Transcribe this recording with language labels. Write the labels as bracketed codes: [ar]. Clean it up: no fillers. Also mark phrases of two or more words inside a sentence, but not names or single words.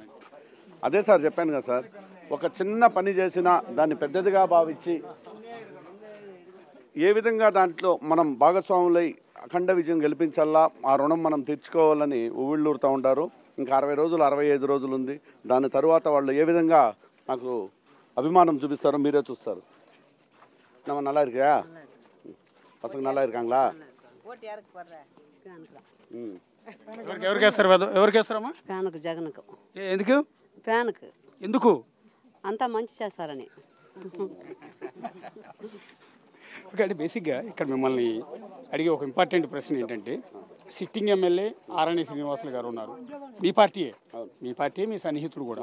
[te] అదే సార్ చెప్పాను కదా సార్, ఒక చిన్న పని చేసినా దాన్ని పెద్దదిగా భావించి ఏ విధంగా దాంట్లో మనం భాగస్వాములై అఖండ విజయం గెలిపించాలా, ఆ రుణం మనం తీర్చుకోవాలని ఊళ్ళూరుతూ ఉంటారు. ఇంకా 60 రోజులు 65 రోజులు ఉంది. దాని తరువాత వాళ్ళు ఏ విధంగా నాకు అభిమానం చూపిస్తారో మీరే చూస్తారు. [ta] நம்ம நல்லா இருக்கியா? பசங்க நல்லா இருக்காங்களா? [te] ఎవరికి వేస్తారు? ఎవరికి వేస్తారమ్మా? ఫ్యాన్కు, జగన్కు. ఎందుకు? ఫ్యాన్కు ఎందుకు? అంతా మంచి చేస్తారని. ఓకే అంటే బేసిక్గా ఇక్కడ మిమ్మల్ని అడిగే ఒక ఇంపార్టెంట్ ప్రశ్న ఏంటంటే, [en] sitting MLA [te] ఆర్ఎన్ శ్రీనివాసులు గారు ఉన్నారు, మీ పార్టీయే, మీ సన్నిహితుడు కూడా.